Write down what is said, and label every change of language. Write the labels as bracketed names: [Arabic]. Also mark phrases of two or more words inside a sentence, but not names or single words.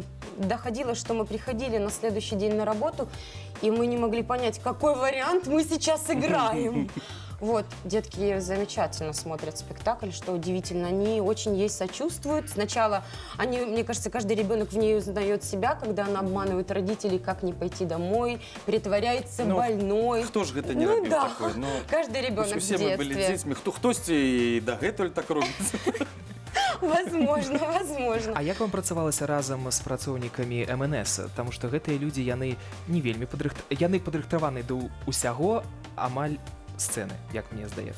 [Russian] Доходило, что мы приходили на следующий день на работу, и мы не могли понять, какой вариант мы сейчас играем. Вот, детки замечательно смотрят спектакль, что удивительно. Они очень ей сочувствуют. Сначала они, мне кажется, каждый ребенок в ней узнает себя, когда она обманывает родителей, как не пойти домой, притворяется больной. [Belarusian] Хто ж гэта не робіў такое? [Russian] Каждый ребенок в [Belarusian] Усе мы былі [Russian] детстве. [Belarusian] дзецьмі, хтосьці і дагэтуль так робіць. [Russian] Возможно. [Belarusian] А як вам працавалася разам з працоўнікамі МНС? Таму што гэтыя людзі, яны не вельмі падрыхтаваны да ўсяго, амаль сцэны, як мне здаецца.